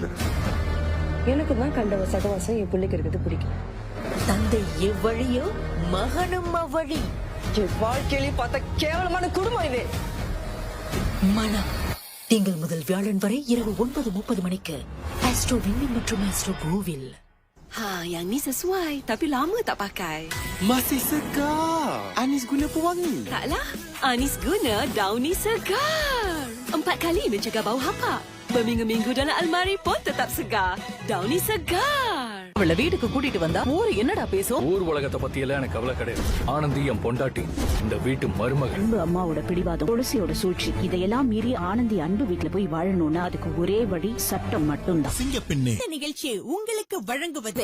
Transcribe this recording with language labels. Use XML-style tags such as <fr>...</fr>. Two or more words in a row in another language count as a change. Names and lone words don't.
<ta>எனக்கு தான் கண்ட சகவாசம் என் பிள்ளைக்கு இருக்கிறது பிடிக்கும். தந்தை எவ்வழியோ மகனும் அவ்வழி. வாழ்க்கையிலே பார்த்த கேவலமான குடும்பம் இது. மனம் திங்கள் முதல் வியாழன் வரை இரவு 9:30 மணிக்கு ஆஸ்ட்ரோ விண்ணின் மற்றும் ஆஸ்ட்ரோ கோவில்.</ta> <ms>Yang ni sesuai tapi lama tak pakai. Masih segar. Anis guna pewangi. Taklah, Anis guna Downy segar. 4 kali mencegah bau hapak. Berminggu-minggu dalam almari pun tetap segar. Downy segar.</ms> <ta>அவள வீட்டுக்கு கூட்டிட்டு வந்தா ஊரு என்னடா பேசும்? ஊர் உலகத்தை பத்தி எல்லாம் எனக்கு கவலை கிடையாது. ஆனந்தி என் பொண்டாட்டி, இந்த வீட்டு மருமகள். அன்பு அம்மாவோட பிடிவாதம், துளசியோட சூழ்ச்சி, இதையெல்லாம் மீறி ஆனந்தி அன்பு வீட்டுல போய் வாழணும்னா அதுக்கு ஒரே வழி சட்டம் மட்டும்தான். சிங்கப்பெண்ணே. இந்த நிகழ்ச்சி உங்களுக்கு வழங்குவது</ta>